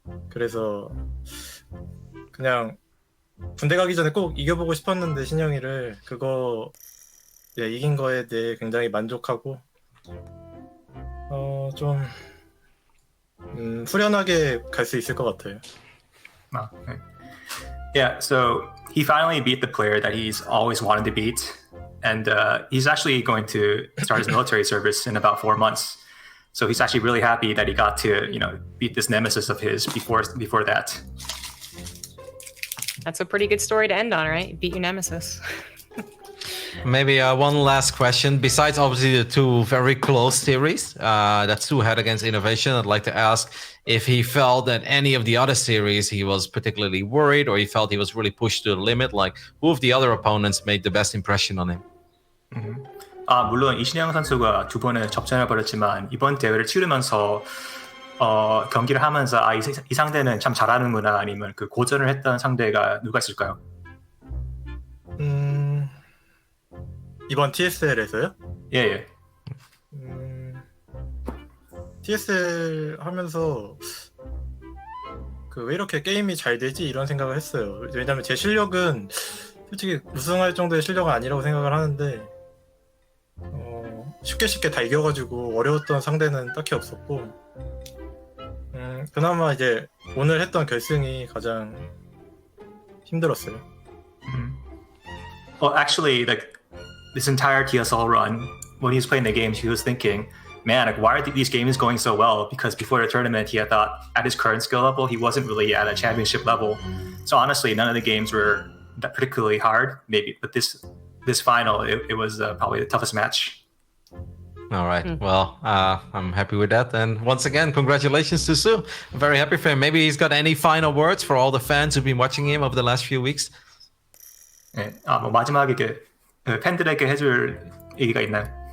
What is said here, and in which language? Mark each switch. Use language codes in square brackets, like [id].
[ko] 그래서 그냥 군대 가기 전에 꼭 이겨보고 싶었는데, 신영이를 그거 이긴 거에 대해 굉장히 만족하고 좀 후련하게 갈 수 있을 것 같아요. 네. [en] Yeah, so he finally beat the player that he's always wanted to beat, and he's actually going to start his military service in about 4 months. So he's actually really happy that he got to, beat this nemesis of his before that. That's a pretty good story to end on, right? Beat your nemesis. Maybe one last question. Besides, obviously, the 2 very close series that soO had against INnoVation, I'd like to ask if he felt that any of the other series he was particularly worried, or he felt he was really pushed to the limit. Like, who of the other opponents made the best impression on him? [ko] 물론 이신영 선수가 2번의 접전을 벌였지만 이번 대회를 치르면서 경기를 하면서 이 상대는 참 잘하는구나, 아니면 그 고전을 했던 상대가 누가 있을까요? 이번 TSL에서요? 예. TSL 하면서 왜 이렇게 게임이 잘 되지 이런 생각을 했어요. 왜냐면 제 실력은 솔직히 우승할 정도의 실력은 아니라고 생각을 하는데 쉽게 다 이겨가지고 어려웠던 상대는 딱히 없었고, 그나마 이제 오늘 했던 결승이 가장 힘들었어요. [en] Well, actually, like this entire TSL run, when he was playing the games, he was thinking, man, like, why are these games going so well? Because before the tournament, he had thought at his current skill level, he wasn't really at a championship level. So honestly, none of the games were that particularly hard, maybe. But this final, it was probably the toughest match. All right. Well, I'm happy with that. And once again, congratulations to soO. I'm very happy for him. Maybe he's got any final words for all the fans who've been watching him over the last few weeks? [ko] 네, 마지막에 팬들에게 해줄 얘기가 있나요?